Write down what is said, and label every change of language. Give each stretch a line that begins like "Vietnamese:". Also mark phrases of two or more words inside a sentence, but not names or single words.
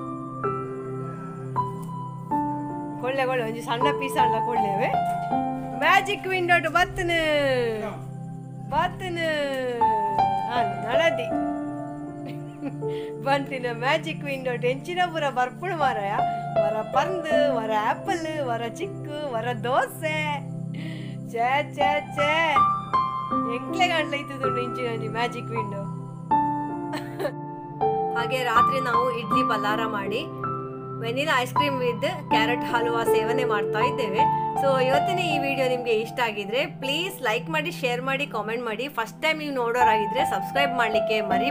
Tulu: ಕೊಳ್ಳೆ ಕೊಳ್ಳೆ ಒಂಜಿ ಸಣ್ಣ ಪೀಸ್ ಅಲ್ಲ ಕೊಳ್ಳೇವೆ
English: magic window
Tulu: ಬತ್ತನು ಬತ್ತನು ನಳದಿ ಬಂತಿನ
English: magic window
Tulu: ಹೆಂಚಿನ ಪೂರ ಬರ್ಪುಳು ಮಾರಾಯ ವರ ಪಂದು ವರ ಆಪಲ್ ವರ ಚಿಕ್ಕು ವರ ದೋಸೆ ಛೇ ಛೇ ಛೇ ಇತ್ತು ಇಂಚಿನ
English: magic window.
Kannada: ಹಾಗೆ ರಾತ್ರಿ ನಾವು ಇಡ್ಲಿ ಪಲಾರ ಮಾಡಿ
English: vanilla ice cream with carrot halwa
Kannada: ಸೇವನೆ ಮಾಡ್ತಾ ಇದ್ದೇವೆ. ಸೊ ಇವತ್ತಿನ ಈ ವಿಡಿಯೋ ನಿಮಗೆ ಇಷ್ಟ ಆಗಿದ್ರೆ ಪ್ಲೀಸ್ ಲೈಕ್ ಮಾಡಿ, ಶೇರ್ ಮಾಡಿ, ಕಾಮೆಂಟ್ ಮಾಡಿ.
English: first time
Kannada: ನೀವು ನೋಡೋರಾಗಿದ್ರೆ ಸಬ್ಸ್ಕ್ರೈಬ್ ಮಾಡಲಿಕ್ಕೆ ಮರಿಬೇಡಿ.